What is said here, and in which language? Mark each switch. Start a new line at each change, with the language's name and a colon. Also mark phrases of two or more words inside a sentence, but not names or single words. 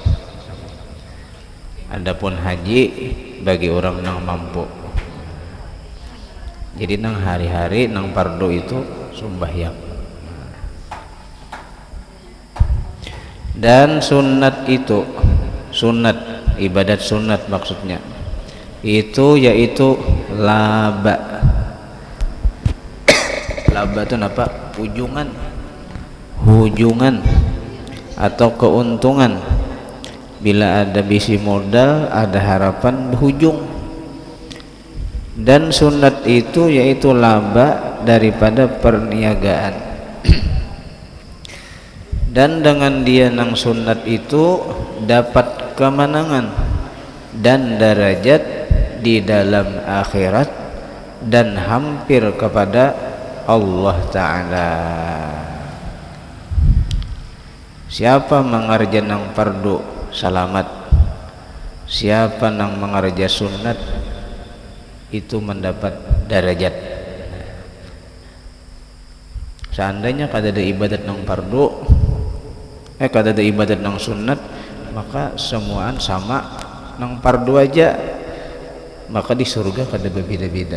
Banjar: Adapun haji bagi orang yang mampu. Jadi nang hari-hari nang fardu itu sembahyang. Dan sunat itu, sunat, ibadat sunat maksudnya itu yaitu laba. Laba itu apa? Hujungan atau keuntungan. Bila ada bisi modal, ada harapan berhujung. Dan sunat itu yaitu laba daripada perniagaan. Dan dengan dia nang sunat itu dapat kemenangan dan derajat di dalam akhirat dan hampir kepada Allah Ta'ala. Siapa mengerja nang fardu salamat, siapa nang mengerja sunat itu mendapat derajat. Seandainya kada ada ibadat nang fardu, kada ada ibadat nang sunat, maka semuaan sama nang fardu aja, maka di surga kada berbeda-beda.